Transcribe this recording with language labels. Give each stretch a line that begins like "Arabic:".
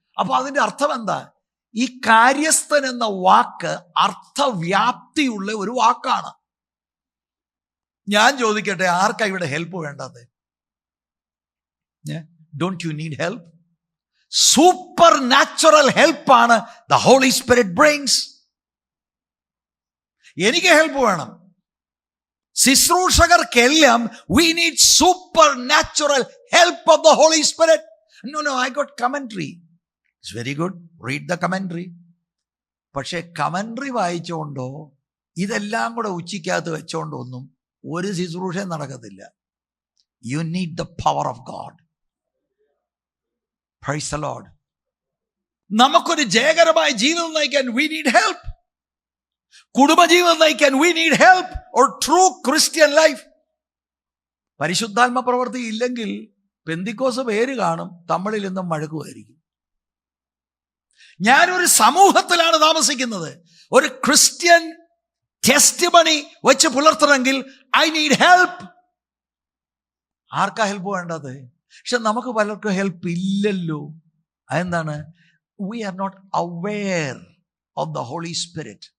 Malayalam: അപ്പൊ അതിന്റെ അർത്ഥം എന്താ? ഈ കാര്യസ്ഥൻ എന്ന വാക്ക് അർത്ഥവ്യാപ്തിയുള്ള ഒരു വാക്കാണ്. ഞാൻ ചോദിക്കട്ടെ, ആർക്കാ ഇവിടെ ഹെൽപ്പ് വേണ്ടത്?
English: Don't you need help? Supernatural ഹെൽപ്പാണ് the Holy Spirit brings. എനിക്ക് help വേണം.
Malayalam: ശുശ്രൂഷകർക്കെല്ലാം
English: we need supernatural help of the Holy Spirit. No, I got commentary. It's very good. Read the commentary.
Malayalam: പക്ഷെ കമന്ററി വായിച്ചുകൊണ്ടോ ഇതെല്ലാം കൂടെ ഉച്ചയ്ക്കകത്ത് വെച്ചോണ്ടോ ഒന്നും ഒരു ശുശ്രൂഷയും നടക്കത്തില്ല.
English: You need the power of God. Praise the Lord.
Malayalam: നമുക്കൊരു ജയകരമായ ജീവിതം നയിക്കാൻ
English: we need help.
Malayalam: കുടുംബജീവിതം നയിക്കാൻ
English: we need help or true Christian life.
Malayalam: പരിശുദ്ധാത്മ പ്രവൃത്തി ഇല്ലെങ്കിൽ പെന്തിക്കോസ് പേര് കാണും, തമ്മിൽ നിന്നും മഴക്കുമായിരിക്കും. ഞാനൊരു സമൂഹത്തിലാണ് താമസിക്കുന്നത്. ഒരു ക്രിസ്ത്യൻ ടെസ്റ്റിമണി വെച്ച് പുലർത്തണമെങ്കിൽ
English: I need help.
Malayalam: ആർക്കാ ഹെൽപ്പ് വേണ്ടത്? പക്ഷെ നമുക്ക് പലർക്കും ഹെൽപ്പ് ഇല്ലല്ലോ. അതെന്താണ്?
English: we are not aware of the Holy Spirit.